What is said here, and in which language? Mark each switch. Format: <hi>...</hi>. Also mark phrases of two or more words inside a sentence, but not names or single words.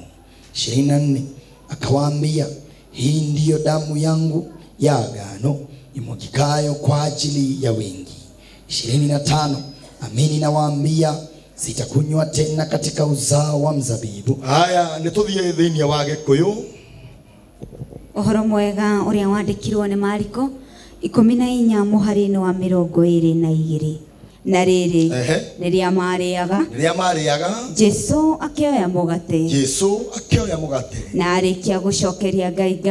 <sw>24 akawaambia, hii ndiyo damu yangu ya agano imwagikayo kwa ajili ya wengi. 25 amini nawaambia, sitakunywa tena katika uzao wa mzabibu.</sw> <ki>Haya nĩtũthiĩ thĩinĩ wa Gĩkũyũ. Ũhoro mwega ũrĩa wandĩkirwo nĩ Mariko 14 mũhari-inĩ wa 22. Na rĩrĩ rĩrĩa marĩaga Jesu akĩoya mũgate na arĩkia gũcokeria Ngai</ki>